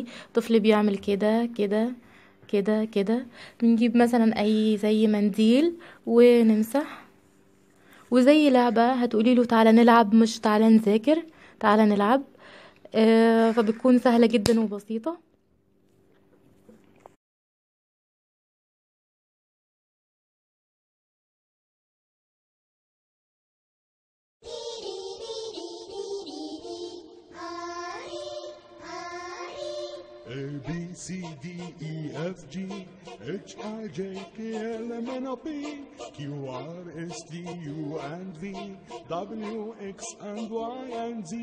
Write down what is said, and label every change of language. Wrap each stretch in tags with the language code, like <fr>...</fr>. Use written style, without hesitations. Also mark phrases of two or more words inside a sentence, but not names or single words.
<ar>الطفل بيعمل كده كده كده كده. بنجيب مثلا اي زي منديل ونمسح، وزي لعبة هتقولي له تعالى نلعب مش تعالى نذاكر، تعالى نلعب. فبتكون سهلة جدا وبسيطة.</ar> <en>A B C D E F G H I J K L M N O P Q R S T U and V W X and Y and Z.</en>